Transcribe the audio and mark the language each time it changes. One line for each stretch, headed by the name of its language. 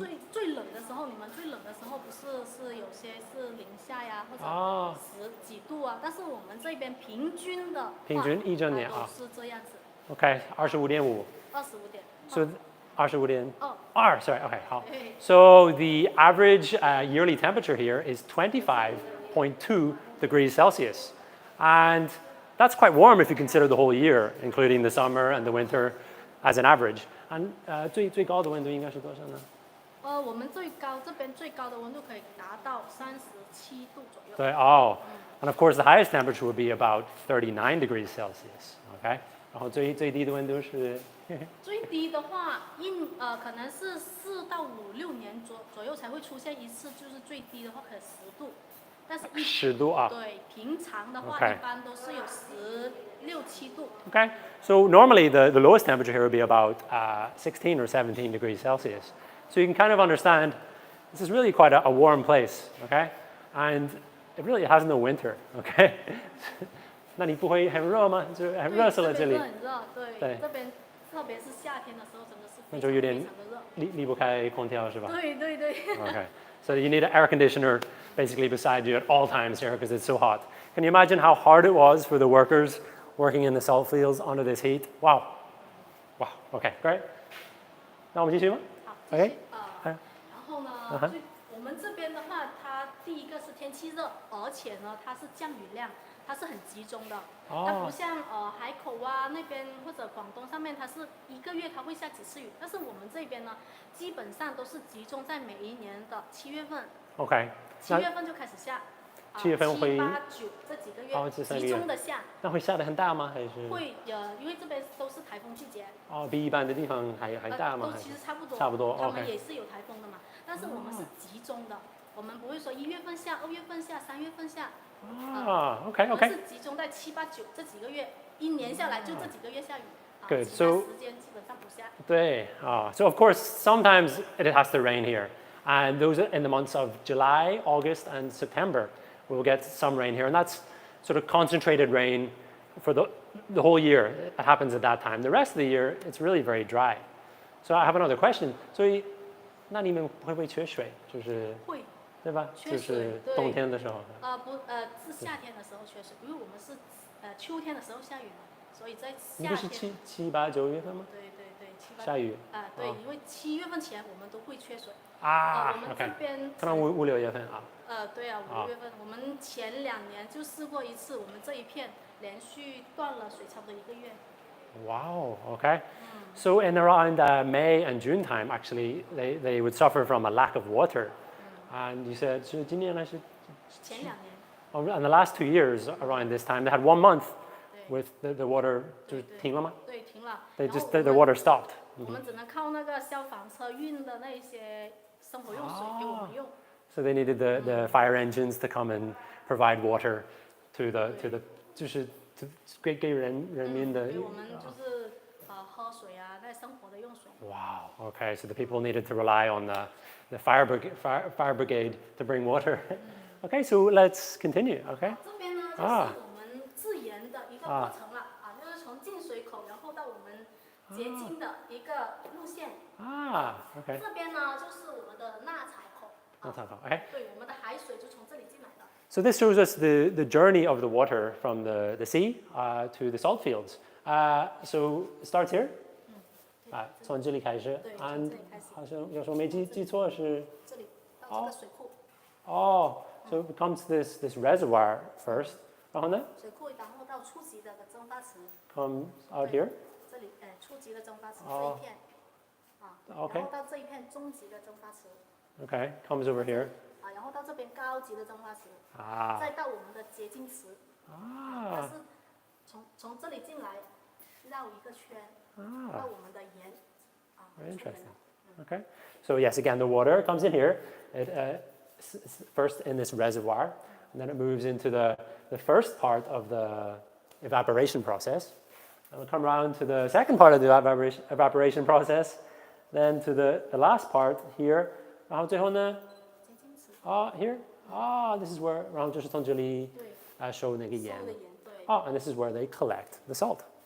Chinese: 最冷的时候，你们最冷的时候不是有些是零下呀，或者10几度啊，但是我们这边平均一整年是这样子。
English: Okay, 25.5。 So 25.2. Sorry. Okay, 好。 So the average yearly temperature here is 25.2 degrees Celsius, and that's quite warm if you consider the whole year, including the summer and the winter as an average. And
Chinese: 最高的温度应该是多少呢？我们这边最高的温度可以达到37度左右。
English: 对and of course the highest temperature would be about 39 degrees Celsius.
Chinese: Okay. 然后最低的温度是最低的话，可能是4到5、6年左右才会出现一次，就是最低的话可能10度，但是 10度啊。对，平常的话一般都是有16、17度。
English: Okay, so normally the lowest temperature here would be about 16 or 17 degrees Celsius. So you can kind of understand this is really quite a warm place, okay? And it really has no winter, okay?
Chinese: 那你不会很热吗？就很热死了这里。很热，对，这边特别是夏天的时候，真的是那就有点离不开空调是吧？对。
English: Okay, so you need an air conditioner basically beside you at all times here because it's so hot. Can you imagine how hard it was for the workers working in the salt fields under this heat? Wow. Okay, great.
Chinese: 那我们继续吗？好
English: ，OK。
Chinese: 然后呢，我们这边的话，它第一个是天气热，而且呢，它是降雨量。它是很集中的，它不像海口啊那边或者广东上面，它是一个月它会下几次雨，但是我们这边呢，基本上都是集中在每一年的7月份。 OK。 7月份就开始下。 7月份会。 7、8、9这几个月集中的下。那会下得很大吗？还是？会因为这边都是台风季节。比一般的地方还大吗？都其实差不多。差不多。他们也是有台风的嘛，但是我们是集中的，我们不会说1月份下、2月份下、3月份下。 OK。是集中在7、8、9这几个月，一年下来就这几个月下雨。
English: Good.
Chinese: 其他
English: So
Chinese: 时间基本上不下。
English: 对, so of course, sometimes it has to rain here. And those are in the months of July, August, and September, we will get some rain here. And that's sort of concentrated rain for the whole year. It happens at that time. The rest of the year, it's really very dry. So I have another question.
Chinese: 所以那你们会不会缺水？就是会对吧？缺水就是对冬天的时候。是夏天的时候缺水，因为我们是秋天的时候下雨嘛，所以在你不是夏天。七八九月份吗？对对对，下雨。对，因为7月份前我们都会缺水。啊我们这边可能五六月份啊。对啊，5、6月份，我们前2年就试过一次，我们这一片连续断了水差不多1个月。
English: Wow. Okay. So in around May and June time, actually, they would suffer from a lack of water. And you said
Chinese: 是今年还是？前2年。
English: And the last 2 years around this time, they had 1 month with the water
Chinese: 就停了吗？对，停了。
English: They just the water stopped.
Chinese: 我们只能靠那个消防车运的那一些生活用水给我们用。
English: So they needed the fire engines to come and provide water to the
Chinese: 就是给人民的。给我们就是喝水啊，那生活的用水。
English: Wow. Okay. So the people needed to rely on the fire brigade to bring water. Okay. So let's continue. Okay.
Chinese: 这边呢就是我们自研的一个过程了就是从进水口，然后到我们洁净的一个路线。
English: Okay.
Chinese: 这边呢就是我们的钠采口。
English: Okay.
Chinese: 对，我们的海水就从这里进来的。
English: So this shows us the journey of the water from the sea to the salt fields. So it starts here.
Chinese: 从这里开始。对，从这里开始。好像有时候没记错是。这里到这个水库。
English: So it becomes this reservoir first.
Chinese: 然后呢？水库，然后到初级的蒸发池。
English: Comes out here.
Chinese: 这里初级的蒸发池这一片。然后到这一片中级的蒸发池。
English: Okay, comes over here.
Chinese: 然后到这边高级的蒸发池。再到我们的洁净池。它是从这里进来，绕一个圈，到我们的盐。
English: Very interesting. Okay. So yes, again, the water comes in here. It first in this reservoir, and then it moves into the first part of the evaporation process. And we'll come around to the second part of the evaporation process, then to the last part here.
Chinese: 然后最后呢？洁净池。
English: Here. This is where
Chinese: 然后就是从这里收那个盐。收的盐，对。
English: And this is where they collect the salt.